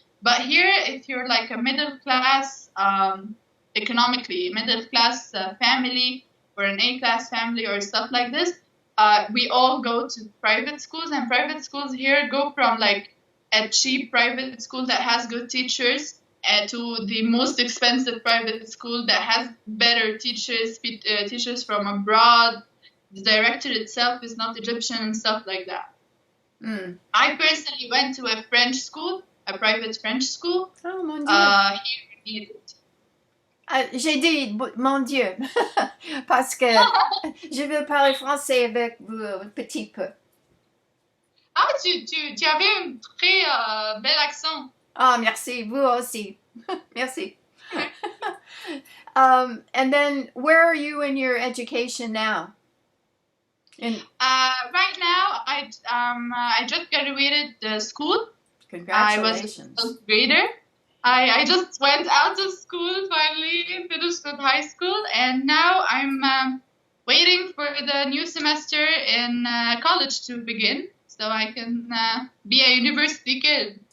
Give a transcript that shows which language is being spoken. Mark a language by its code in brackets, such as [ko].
[en] But here, if you're like a middle class, economically middle class family, or an A class family or stuff like this, we all go to private schools, and private schools here go from like a cheap private school that has good teachers to the most expensive private school that has better teachers, teachers from abroad. The director itself is not Egyptian and stuff like that. Mm. I personally went to a French school, a private French school, [fr] Oh, mon Dieu. [en] here in Egypt. [fr] J'ai dit mon Dieu parce que je veux parler français avec vous un petit peu. Ah, tu avais un très bel accent. Ah, merci, vous aussi. Merci. [en] And then, where are you in your education now? Right now, I just graduated the school. Congratulations. I was a grader. I just went out of school finally, finished with high school, and now I'm waiting for the new semester in college to begin, so I can be a university kid.